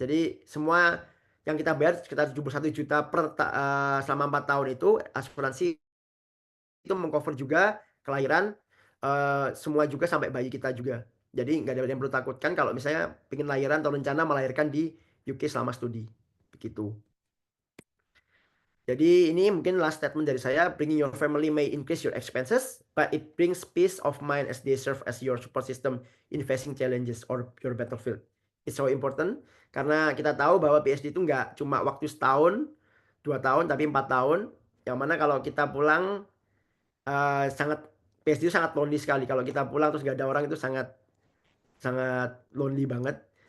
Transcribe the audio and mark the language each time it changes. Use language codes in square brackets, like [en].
[id] Jadi semua yang kita bayar sekitar 71 juta selama 4 tahun itu asuransi itu mengcover juga kelahiran semua juga sampai bayi kita juga. Jadi nggak ada yang perlu takutkan kalau misalnya pengen lahiran atau rencana melahirkan di UK selama studi. Begitu. Jadi ini mungkin [en] last statement [id] dari saya. [en] Bringing your family may increase your expenses, but it brings peace of mind as they serve as your support system in facing challenges or your battlefield. It's so important [id] karena kita tahu bahwa PhD itu nggak cuma waktu setahun, 2 tahun, tapi 4 tahun. Yang mana kalau kita pulang sangat PhD itu sangat lonely sekali. Kalau kita pulang terus nggak ada orang itu sangat sangat lonely banget.